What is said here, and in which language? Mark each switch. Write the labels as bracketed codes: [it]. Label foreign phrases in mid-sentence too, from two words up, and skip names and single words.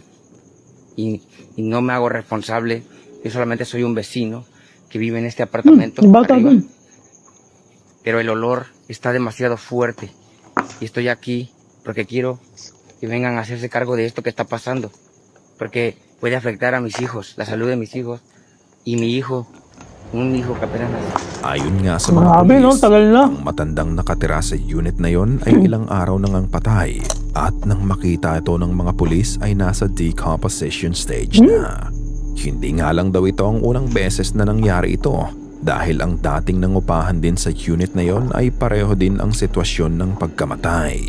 [es] Y no me hago responsable. Yo solamente soy un vecino que vive en este apartamento arriba. Pero el olor está demasiado fuerte. Y estoy aquí porque quiero que vengan a hacerse cargo de esto que está pasando. Porque puede afectar a mis hijos, la salud de mis hijos. Y mi hijo, un hijo que apenas nació. [tl] Ayon nga sa mga Grabe, no? pulis, Tagal na. ang matandang nakatira sa unit na yon ay ilang araw nang ang patay at nang makita ito ng mga pulis ay nasa decomposition stage na. Hindi nga lang daw ito ang unang beses na nangyari ito dahil ang dating nangupahan din sa unit na yon ay pareho din ang sitwasyon ng pagkamatay.